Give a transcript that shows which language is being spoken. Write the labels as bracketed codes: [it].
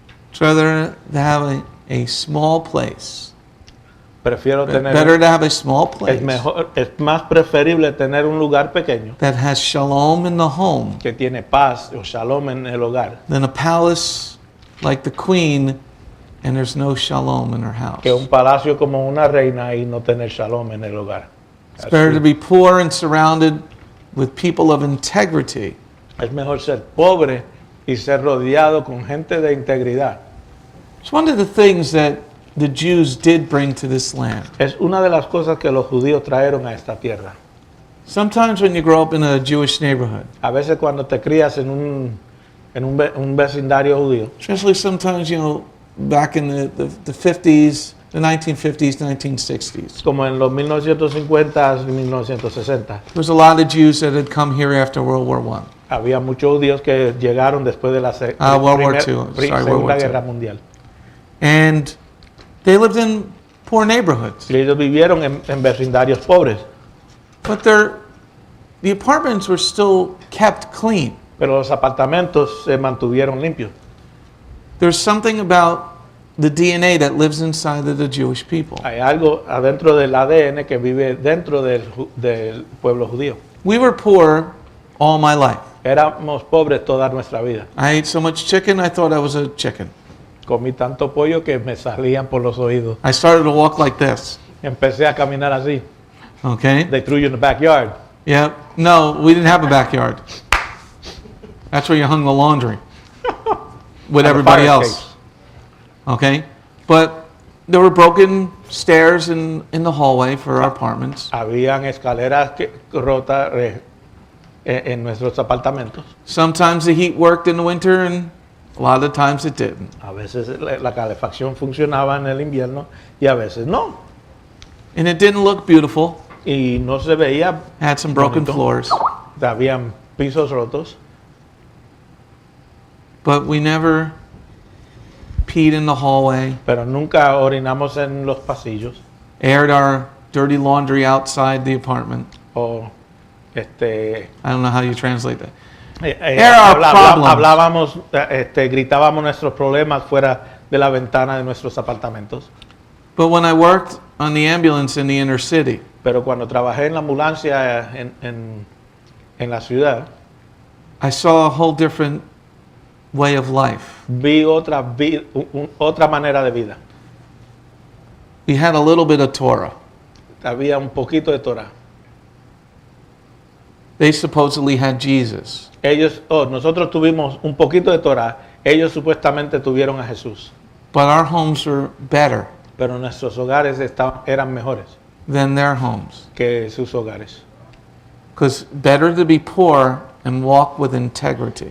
[en] It's rather to have a small place. [es] Prefiero tener [en] Better to have a small place [es] es más preferible tener un lugar pequeño [en] that has shalom in the home [es] que tiene paz o shalom en el hogar [en] than a palace like the queen and there's no shalom in her house. [es] que un palacio como una reina y no tener shalom en el hogar. [en] It's better to be poor and surrounded with people of integrity [es] Es mejor ser pobre y ser rodeado con gente de integridad. [en] It's one of the things that the Jews did bring to this land. [es] Es una de las cosas que los judíos trajeron a esta tierra. [en] Sometimes when you grow up in a Jewish neighborhood, [es] A veces cuando te crías en un vecindario judío, [en] especially sometimes, back in the 50s, the 1950s, 1960s, [es] como en los 1950 y 1960, [en] there was a lot of Jews that had come here after World War I. [es] había muchos judíos que llegaron después de la [en] World War II. Sorry, World War [es] Segunda [en] II. [es] Guerra Mundial. [en] And they lived in poor neighborhoods. [es] Y ellos vivieron en vecindarios pobres, [en] But the apartments were still kept clean. [es] pero los apartamentos se mantuvieron limpios. [en] There's something about the DNA that lives inside of the Jewish people. [es] Hay algo adentro del ADN que vive dentro del pueblo judío. [en] We were poor all my life. [es] Éramos pobres toda nuestra vida. [en] I ate so much chicken, I thought I was a chicken. [es] Comí tanto pollo que me salían por los oídos. [en] I started to walk like this. [es] Empecé a caminar así. [en] Okay? They threw you in the backyard. Yeah. No, we didn't have a backyard. That's where you hung the laundry with And the everybody fire else. [es] escapes. [en] Okay? But there were broken stairs in the hallway for our apartments. [es] Habían escaleras rotas en nuestros apartamentos. [en] Sometimes the heat worked in the winter and a lot of times it didn't. [es] A veces la calefacción funcionaba en el invierno y a veces no. [en] And it didn't look beautiful. [es] Y no se veía. [en] Had some broken [es] bonito. [en] floors. [es] Habían pisos rotos. [en] But we never peed in the hallway, [es] Pero nunca orinamos en los pasillos. [en] aired our dirty laundry outside the apartment. [es] O [en] I don't know how you translate that. Air our problems. [es] hablábamos, gritábamos nuestros problemas fuera de la ventana de nuestros apartamentos. [en] But when I worked on the ambulance in the inner city, [es] Pero cuando trabajé en la ambulancia en la ciudad, [en] I saw a whole different way of life. [es] vi otra manera de vida. [en] We had a little bit of Torah. [es] Había un poquito de Torah. [en] They supposedly had Jesus. [es] Nosotros tuvimos un poquito de Torah. Ellos supuestamente tuvieron a Jesús. [en] But our homes were better [es] Pero nuestros hogares eran mejores [en] than their homes. [es] que sus hogares. [en] Because better to be poor and walk with integrity